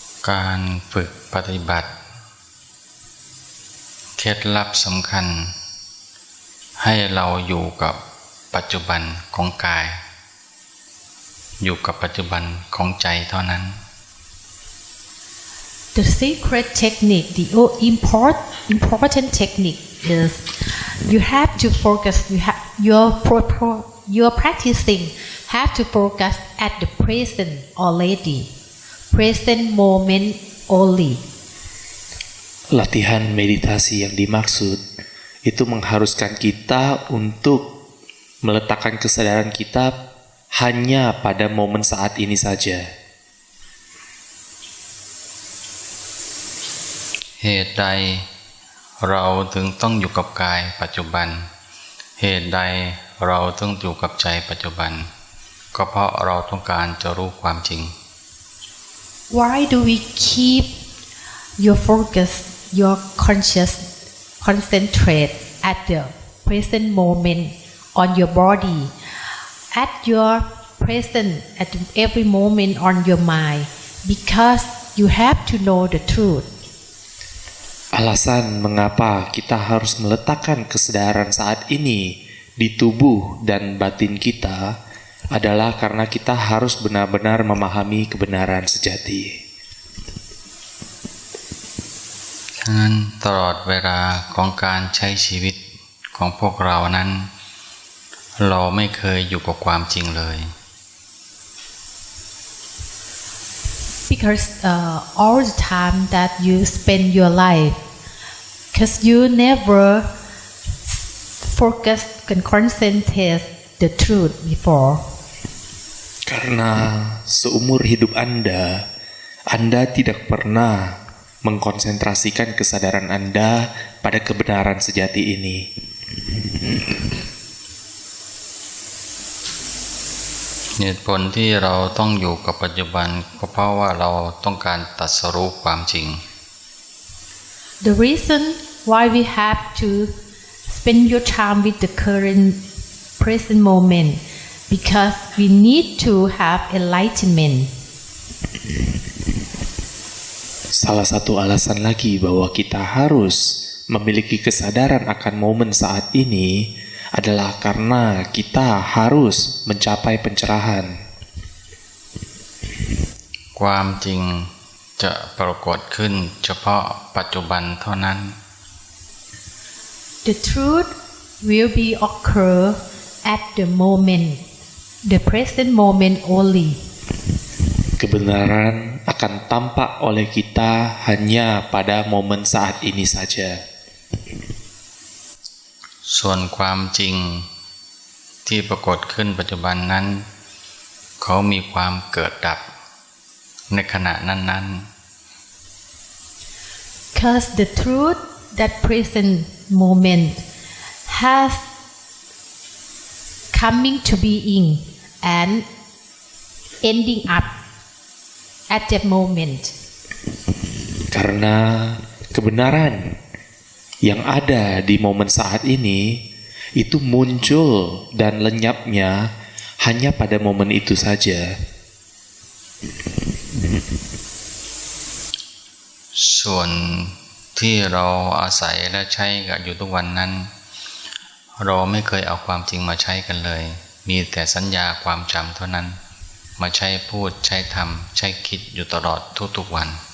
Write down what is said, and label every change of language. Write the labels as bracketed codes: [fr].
[th] การฝึกปฏิบัติเคล็ดลับสำคัญให้เราอยู่กับปัจจุบันของกายอยู่กับปัจจุบันของใจเท่านั้น [en] The secret technique, the important technique is you have to focus. Your practicing have to focus at the present already, present moment only. [id] Latihan meditasi yang dimaksud itu mengharuskan kita untuk meletakkan kesadaran kita hanya pada momen saat ini saja. [th] เหตุใดเราถึงต้องอยู่กับกายปัจจุบันเหตุใดเราต้องอยู่กับใจปัจจุบันก็เพราะเราต้องการจะรู้ความจริง [en] Why do we keep your focus, your conscious concentrate at the present moment on your body, at your present at every moment on your mind? Because you have to know the truth. [id] Alasan mengapa kita harus meletakkan kesadaran saat ini di tubuh dan batin kita adalah karena kita harus benar-benar memahami kebenaran sejati. [th] ฉะนั้นตลอดเวลาของการใช้ชีวิตของพวกเรานั้นเราไม่เคยอยู่กับความจริงเลย [en] Because all the time that you spend your life, because you never focus and concentrate the truth before. [id] Karena seumur hidup Anda tidak pernah mengkonsentrasikan kesadaran Anda pada kebenaran sejati ini. [th] เหตุผลที่เราต้องอยู่กับปัจจุบันก็เพราะว่าเราต้องการตรัสรู้ความจริง [en] The reason why we have to spend your time with the current present moment because we need to have enlightenment. [id] Salah satu alasan lagi bahwa kita harus memiliki kesadaran akan momen saat ini adalah karena kita harus mencapai pencerahan. [th] ความจริงจะปรากฏขึ้นเฉพาะปัจจุบันเท่านั้น [en] The truth will be occur at the moment, the present moment only. [id] Kebenaran akan tampak oleh kita hanya pada momen saat ini saja. [th] ส่วนความจริงที่ปรากฏขึ้นปัจจุบันนั้นเขามีความเกิดดับในขณะนั้นๆ [en] Because the truth that present moment has coming to being and ending up at that moment. [id] Karena kebenaran yang ada di momen saat ini itu muncul dan lenyapnya hanya pada momen itu saja. [th] ส่วนที่เราอาศัยและใช้กันอยู่ทุกวันนั้นเราไม่เคยเอาความจริงมาใช้กันเลยมีแต่สัญญาความจำเท่านั้นมาใช้พูดใช้ทำใช้คิดอยู่ตลอดทุกๆวัน